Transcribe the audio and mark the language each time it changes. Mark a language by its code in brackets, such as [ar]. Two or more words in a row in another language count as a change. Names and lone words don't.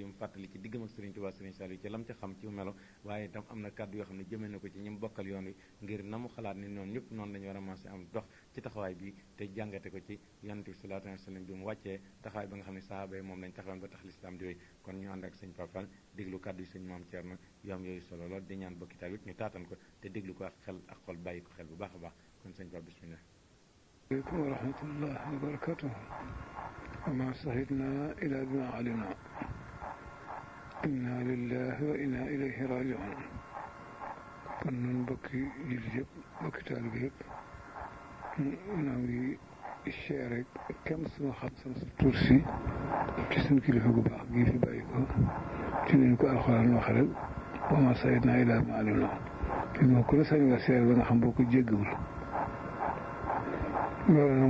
[wo] mu fàttali ci diggam ak Serigne Touba Serigne Saliou ci lam ca xam ci melo waaye itam am na kàddu yoo xam ne jëmee na ko ci ñim bokkal yoon wi ngir na mu xalaat ni noonu ñëpp noonu la ñu war a maase am dox ci taxawaay bi te jàngate ko ci yonent bi [ar] صلى الله عليه وسلم [wo] bi mu wàccee taxawaay ba nga xam ne sahaaba yi moom lañ taxawoon ba tax lislaam di wéy kon ñu ànd ak sëñ Pafal déglu kàddu yi sëñ Maam Cerno yu am yooyu solo lool di ñaan bokki tamit ñu taatan ko te déglu ko ak xel ak xol bàyyi ko xel bu baax a baax kon sëñ Pafal bismillah [ar] عليكم ورحمة الله وبركاته وما صهدنا إلى بما علمنا إنا لله وإنا إليه راجعون [wo] kon noonu bokki jullit yëpp bokki taalibe yëpp noo ngi seere kem suma xam sama tuur si ci suñu kilifa gu baax gii fi bàyyi ko ci nañu ko alxuraan waxe rek [ar] وما شهدنا إلا بما علمنا [wo] te moo ku ne sañ nga seere ba nga xam boo ko jéggawul loolu nag